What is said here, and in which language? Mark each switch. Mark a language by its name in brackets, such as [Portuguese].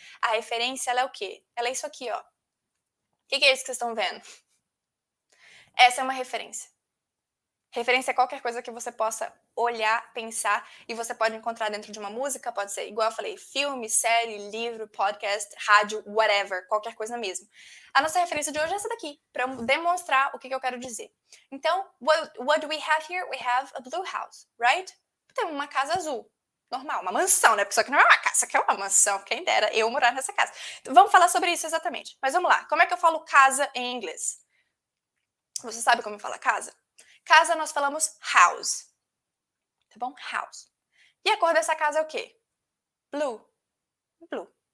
[Portuguese] A referência, ela é o quê? Ela é isso aqui, ó. O que é isso que vocês estão vendo? Essa é uma referência. Referência é qualquer coisa que você possa olhar, pensar, e você pode encontrar dentro de uma música, pode ser, igual eu falei, filme, série, livro, podcast, rádio, whatever, qualquer coisa mesmo. A nossa referência de hoje é essa daqui, para demonstrar o que eu quero dizer. [English] Então, what do we have here? We have a blue house, right? [Portuguese] Temos uma casa azul. Normal, uma mansão, né? Porque isso aqui não é uma casa, isso aqui é uma mansão. Quem dera eu morar nessa casa. Então, vamos falar sobre isso exatamente. Mas vamos lá, como é que eu falo casa em inglês? Você sabe como fala casa? Casa nós falamos house, tá bom? House. E a cor dessa casa é o quê? Blue. Blue.